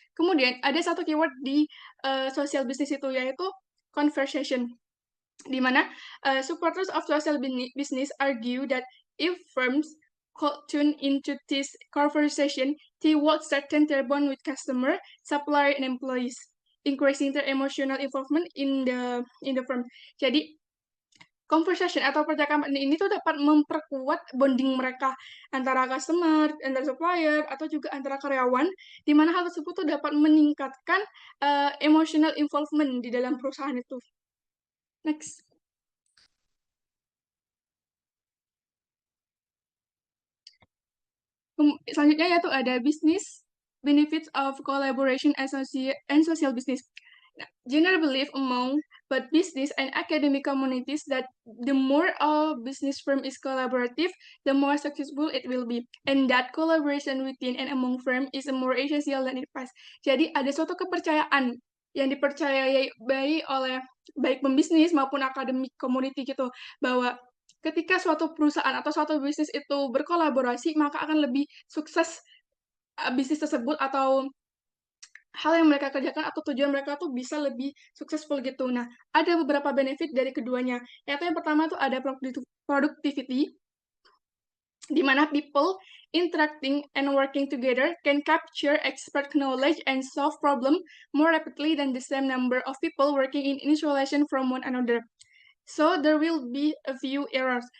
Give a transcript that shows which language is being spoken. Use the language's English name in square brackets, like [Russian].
[Indonesian] Kemudian ada satu keyword di social business itu yaitu conversation, di mana [English] supporters of social business argue that if firms tune into this conversation, they will strengthen their bond with customer, supplier, and employees, increasing their emotional involvement in the firm. [Indonesian] Jadi conversation atau percakapan ini tuh dapat memperkuat bonding mereka antara customer, antara supplier, atau juga antara karyawan, di mana hal tersebut tuh dapat meningkatkan [English] emotional involvement [Indonesian] di dalam perusahaan itu. [English] Next. [Indonesian] Selanjutnya yaitu ada [English] business benefits of collaboration and social business. Nah, general belief among both business and academic communities that the more a business firm is collaborative, the more successful it will be, and that collaboration within and among firm is more essential than it past. [Indonesian] Jadi ada suatu kepercayaan yang dipercayai oleh baik pembisnis maupun akademik community gitu, bahwa ketika suatu perusahaan atau suatu bisnis itu berkolaborasi, maka akan lebih sukses bisnis tersebut atau hal yang mereka kerjakan atau tujuan mereka tuh bisa lebih successful gitu. Nah, ada beberapa benefit dari keduanya. Yaitu yang pertama tuh ada [English] productivity, [Indonesian] di mana [English] people interacting and working together can capture expert knowledge and solve problem more rapidly than the same number of people working in isolation from one another. So there will be a few errors.